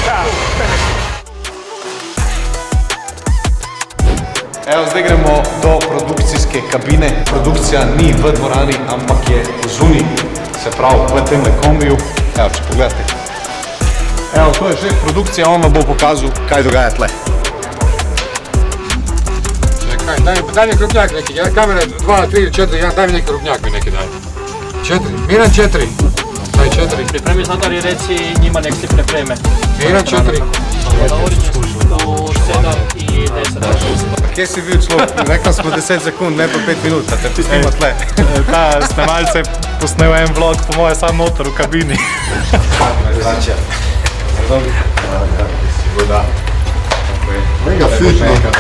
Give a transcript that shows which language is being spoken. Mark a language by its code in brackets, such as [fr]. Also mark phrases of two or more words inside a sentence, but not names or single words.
[sl] Evo, zdaj gremo do produkcijske kabine. Produkcija ni v dvorani, ampak je zunaj, se pravi v temle kombiju. Evo, če pogledate. Evo, to je že produkcija, on vam bo pokazal, kaj dogaja tle. [hr] Čekaj, daj mi krupnjak neki, kamera 2, 3, 4, daj mi neki krupnjak mi neki daj. 4, Miran 4. Daj 4. Pripremi zadar i reci njima nek si pripreme. Miran 4. U 7 i 10. [sl] Kje si bil človek? Rekla smo 10 sekund, ne pa 5 minut, da te snima tle. Ta snemalce je posnel en vlog, po moje sam noter v kabini. Mega fitno.